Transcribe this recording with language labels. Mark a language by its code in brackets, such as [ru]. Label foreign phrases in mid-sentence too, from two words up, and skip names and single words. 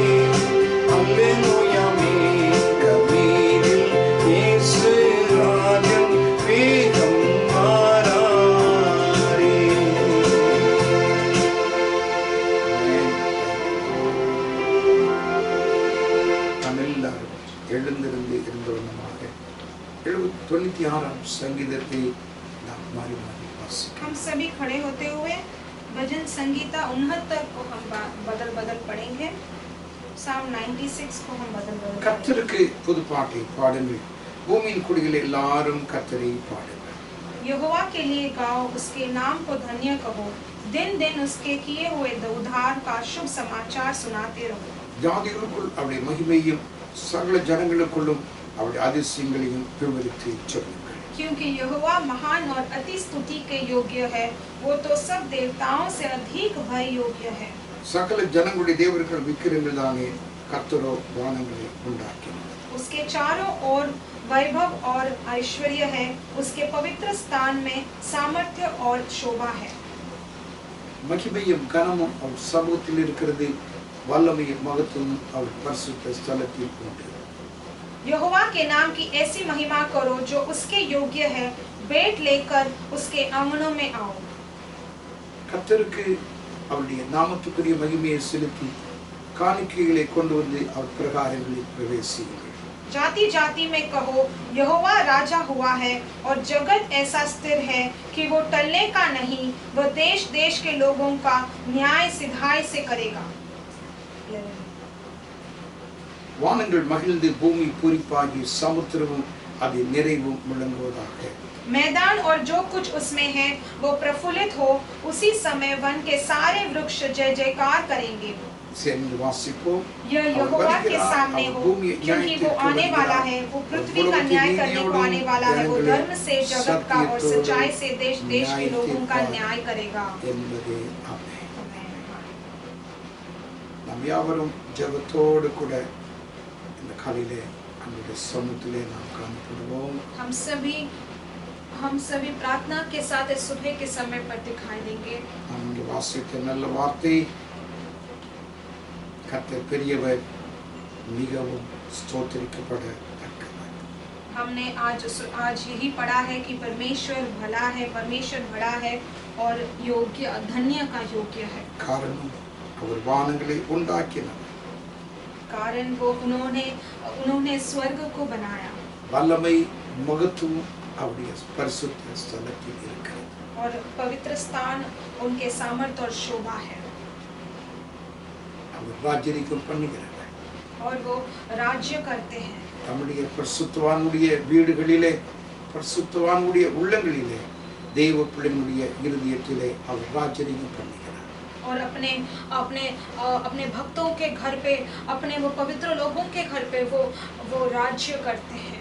[ta] அல்லேலூயா. மேகமீதில் இயேசு ராஜன் வேகம் வாராரே. நாம் எல்லாரும் எழுந்திருந்து இருந்தவனமாக 96ஆம் சங்கீதத்தை நாம் மாறி மாறி வாசிக்கலாம். [hi] हम सभी खड़े होते हुए भजन संगीता 69 को हम बदल बदल पढ़ेंगे. Psalm 96 को हम बदल बदल पढ़ेंगे. [ta] கர்த்தருக்கு புது பாட்டை பாடுங்கள். பூமியின் குடிகள் எல்லாரும் கர்த்தரை பாடுங்கள். [hi] यहोवा के लिए गाओ, उसके नाम को धन्य कहो. दिन दिन उसके किए हुए उद्धार का शुभ समाचार सुनाते रहो. [ta] ஜாதிகளுக்குள் அவருடைய மகிமையும் சகல ஜனங்களுக்குள்ளும் அவருடைய அதிசயங்களையும் விவரித்து சொல்லுங்கள். [hi] क्योंकि यहोवा महान और अति स्तुति के योग्य है, वो तो सब देवताओं से अधिक भय योग्य है. [ta] சகல ஜனங்களுடைய தேவர்கள் விக்கிரங்கள் தானே, கர்த்தரோ வானங்களை உண்டாக்கினார். [hi] उसके चारों ओर वैभव और ऐश्वर्य है, उसके पवित्र स्थान में सामर्थ्य और शोभा है। [ta] மகிமையும் கனமும் அவர் சமூகத்தில் இருக்கிறது, வல்லமையும் மகத்துவமும் அவர் பரிசுத்த ஸ்தலத்தில் உண்டு. [hi] यहोवा के नाम की ऐसी महिमा करो जो उसके योग्य है, बेट लेकर उसके आंगनों में आओ। [ta] கர்த்தருக்கு அவருடைய நாமத்துக்குரிய மகிமையை செலுத்தி காணிக்கைகளை கொண்டு வந்து அவர் பிரகாரங்களில் பிரவேசியுங்கள். [hi] जाति जाति में कहो, यहोवा राजा हुआ है और जगत ऐसा स्थिर है कि वो टलने का नहीं, वह देश देश के लोगों का न्याय सिधाई से करेगा। [ta] வானங்கள் மகிழ்ந்து பூமி பூரிப்பாகி சமுத்திரமும் அது நிறைவும் முழங்குவதாக. [hi] मैदान और जो कुछ उसमें है वो प्रफुल्लित हो, उसी समय वन के सारे वृक्ष जय जयकार करेंगे। [ta] சேர்ந்து வாசிப்போம். [hi] यह यहोवा के सामने हो, क्योंकि वो आने वाला है, वो पृथ्वी का न्याय करने को आने वाला है, वो धर्म से जगत का और सच्चाई से देश देश के लोगों का न्याय करेगा। [ta] என்பதே ஆமென். நாம் யாவரும் ஜெபத்தோடு கூட இந்த காலையிலே நம்முடைய சமூகத்திலே நாம் காணப்படுவோம். [hi] हम सभी प्रार्थना के साथ इस सुबह के समय पर दिखाई देंगे। [ta] நாம் வாசித்த நல்ல வார்த்தை, கர்த்தர் பெரியவர், மிகவும் ஸ்தோத்திரிக்கப்படத்தக்கவர். [hi] हमने आज यही पढ़ा है कि परमेश्वर भला है, परमेश्वर बड़ा है और योग्य धन्य का योग्य है। [ta] காரணம் அவர் வானங்களை உண்டாக்கினார். [hi] कारण वो उन्होंने स्वर्ग को बनाया। [ta] வல்லமை மகத்துவம் அவருடைய பரிசுத்த ஸ்தலத்தில் இருக்கிறது. [hi] और पवित्र स्थान उनके सामर्थ्य और शोभा है। [ta] அவர் ராஜ்யரிக்கம் பண்ணுகிறார். [hi] और वो राज्य करते हैं। [ta] நம்முடைய பரிசுத்தவானுடைய வீடுகளிலே, பரிசுத்தவானுடைய உள்ளங்களிலே, தேவ பிள்ளைகளுடைய இருதயத்திலே அவர் ராஜ்யரிக்கம் பண்ணுகிறார். [hi] और अपने भक्तों के घर पे, अपने वो पवित्र लोगों के घर पे वो राज्य करते हैं।